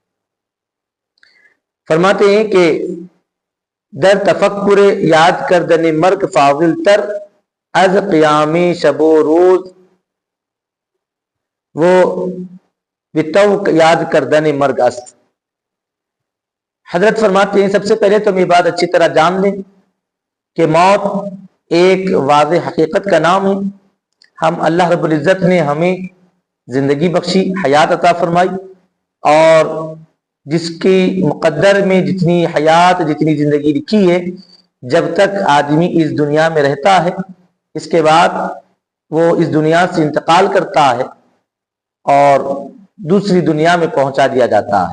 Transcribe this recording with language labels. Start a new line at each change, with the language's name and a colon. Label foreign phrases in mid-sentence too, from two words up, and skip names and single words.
Urdu: فرماتے ہیں کہ
Persian: در تفکر یاد کردن مرگ فاضل تر از قیام شب و روز وہ بتوق یاد کردن مرگ است۔
Urdu: حضرت فرماتے ہیں سب سے پہلے تو ہم یہ بات اچھی طرح جان لیں کہ موت ایک واضح حقیقت کا نام ہے۔ ہم اللہ
Arabic: رب العزت
Urdu: نے ہمیں زندگی بخشی، حیات عطا فرمائی، اور جس کی مقدر میں جتنی حیات، جتنی زندگی لکھی ہے، جب تک آدمی اس دنیا میں رہتا ہے، اس کے بعد وہ اس دنیا سے انتقال کرتا ہے اور دوسری دنیا میں پہنچا دیا جاتا ہے۔